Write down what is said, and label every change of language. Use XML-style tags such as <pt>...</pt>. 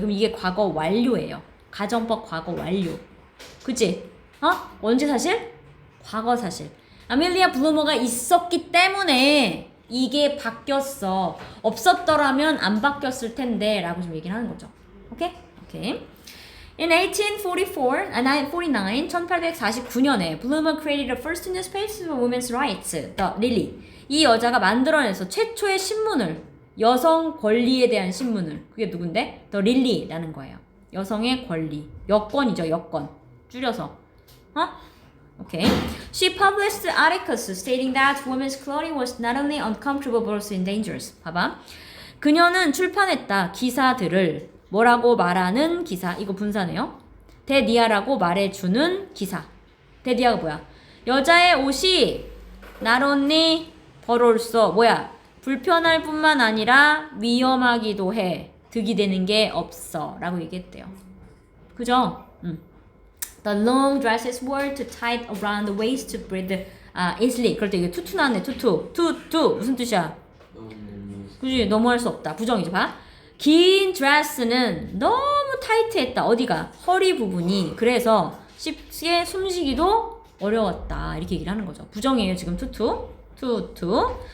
<ko>그럼 이게 과거 완료예요. 가정법 과거 완료. 그치? 언제 사실? 과거 사실. 아멜리아 블루머가 있었기 때문에 이게 바뀌었어. 없었더라면 안 바뀌었을 텐데 라고 좀 얘기를 하는 거죠. 오케이? 오케이.</ko> <en>In 1849년에 Bloomer created the first newspaper for women's rights, The Lily.</en> <ko>이 여자가 만들어내서 최초의 신문을, 여성 권리에 대한 신문을, 그게 누군데? The Lily라는 거예요. 여성의 권리. 여권이죠, 여권. 줄여서. Okay.</ko> <en>She published articles stating that women's clothing was not only uncomfortable but also dangerous.</en> <ko>봐봐. 그녀는 출판했다. 기사들을 뭐라고 말하는 기사. 이거 분사네요. 대디아라고 말해주는 기사. 대디아가 뭐야? 여자의 옷이 not only 더러울서 뭐야? 불편할 뿐만 아니라 위험하기도 해. 득이 되는 게 없어. 라고 얘기했대요. 그죠?</ko> <en>The long dresses were too tight around the waist to breathe easily.</en> <ko>그럴 때 이게 투투 나왔네. 투투. 무슨 뜻이야? 그지? 너무 할 수 없다. 부정이죠. 봐. 긴 드레스는 너무 타이트했다. 어디가? 허리 부분이. 그래서 쉽게 숨쉬기도 어려웠다. 이렇게 얘기를 하는 거죠. 부정이에요. 지금 투투.</ko>